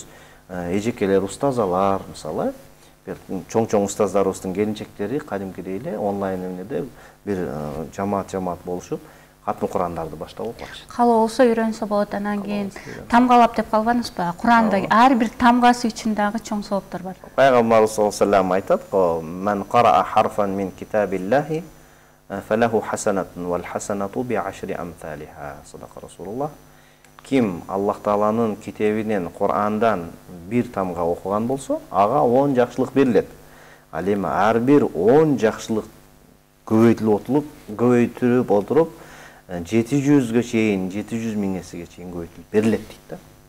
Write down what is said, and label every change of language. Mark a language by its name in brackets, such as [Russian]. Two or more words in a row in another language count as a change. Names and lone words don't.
[Kyrgyz] Эжекелер, устазалар, мисалы чоң устаздарыбыздын келинчектери кадимкидей эле онлайн эмнеде бир жамаат болушуп катмы Курандарды баштап окуп. Калоо болсо үйрөнсө болот. Анан кийин тамгалап деп калбаңызбы? Куранда ар бир тамгасы үчүн дагы чоң сооптор бар. [Arabic] Пайгамбарыбыз صلى الله عليه وسلم [Kyrgyz] айтат го: [Arabic] "من قرأ حرفا من كتاب الله فله حسنة والحسنة بعشر أمثالها." صدق رسول الله. [Kyrgyz] Ким Аллах Тааланын китебинен, Курандан бир тамга окуган болсо, ага 10 жакшылык берилет. Ал эми ар бир 10 жакшылык көбөйтүлүп отуруп 700гө чейин, 700 миңесиге чейин көбөйтүлүп берилет дейт да.